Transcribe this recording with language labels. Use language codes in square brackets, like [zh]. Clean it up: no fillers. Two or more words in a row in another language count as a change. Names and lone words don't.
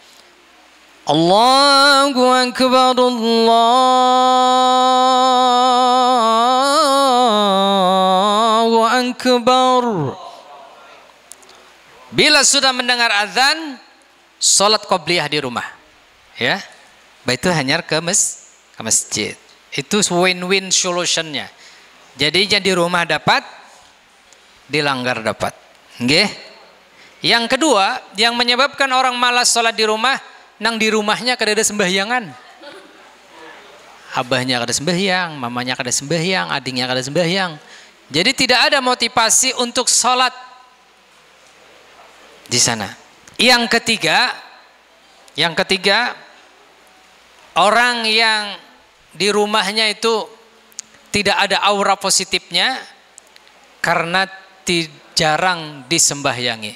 [ar] Allahu Akbar, Allahu Akbar. [id] Bila sudah mendengar azan, sholat qobliyah di rumah. Ya, itu hanya ke masjid. Itu win-win solutionnya. Jadinya di rumah dapat, di langgar dapat. Nggih. Yang kedua, yang menyebabkan orang malas sholat di rumah, [bjn] nang di rumahnya kada ada sembahyangan. Abahnya kada sembahyang, mamanya kada sembahyang, adiknya kada sembahyang. [id] Jadi tidak ada motivasi untuk sholat di sana. Yang ketiga, orang yang di rumahnya itu tidak ada aura positifnya karena jarang disembahyangi.